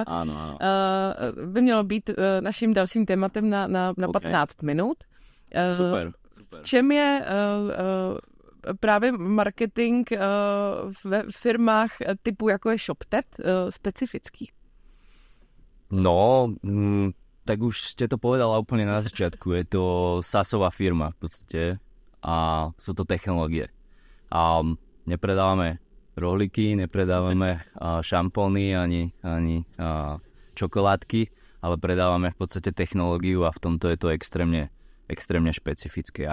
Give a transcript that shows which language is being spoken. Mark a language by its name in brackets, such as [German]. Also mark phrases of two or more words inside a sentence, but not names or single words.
[Czech] Ano. By mělo být naším dalším tématem na 15 minut. Super. V čem je právě marketing ve firmách typu jako je ShopTet specifický? [Slovak] No, tak už ste to povedala úplne na začiatku. Je to SaaSová firma v podstate a sú to technológie. A nepredávame rohlíky, nepredávame šampóny ani čokoládky, ale predávame v podstate technológiu a v tomto je to extrémne špecifické.